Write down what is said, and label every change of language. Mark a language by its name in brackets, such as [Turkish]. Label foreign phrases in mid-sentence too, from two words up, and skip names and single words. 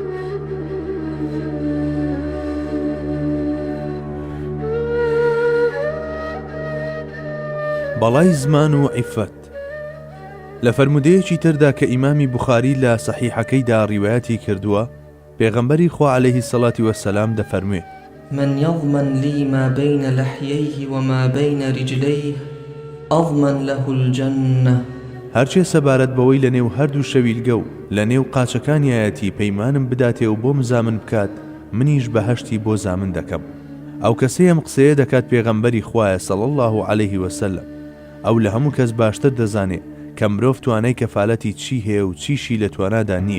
[Central Kurdish] بەڵای زمان و عیفەت. لە فەرمودەیەکی تردا کە ئیمامی بوخاری لە سەحیحەکەیدا ڕیوایەتی کردووە، پێغەمبەری خوا [Arabic] عەلەیهی سەڵاتی وەسەلام [Central Kurdish] دەفەرموێ: [Arabic] من يضمن لي ما بين لحييه وما بين رجليه أضمن له الجنة. [Central Kurdish] هەرچێ سەبارەت بەوەی لە نێو هەردوو شەویلگە و لە نێو قاچەکانیایەتی پەیمانم بداتێ و بۆ مزامن بکات، منیش بەهەشتی بۆ زامن دەکەم. ئەو کەسەیەم قسەیە دەکات پێغەمبەری خوایە [Arabic] صلی الله علیه وسلم. [Central Kurdish] ئەو لە هەموو کەس باشتر دەزانێ کە مرۆڤ توانای کەفالەتی چی هەیە و چیشی لە توانادا نییە.